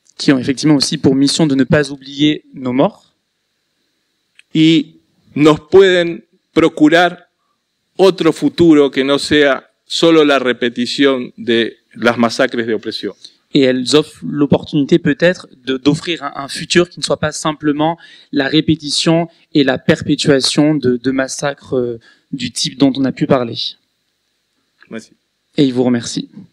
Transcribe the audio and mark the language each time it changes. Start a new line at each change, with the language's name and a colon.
French: Qui ont effectivement aussi pour mission de ne pas oublier nos morts.
Spanish: Y nos pueden procurar otro futuro que no sea solo la repetición de las masacres de opresión.
French: Et elles offrent l'opportunité peut-être d'offrir un futur qui ne soit pas simplement la répétition et la perpétuation de massacres du type dont on a pu parler. Merci. Et il vous remercie.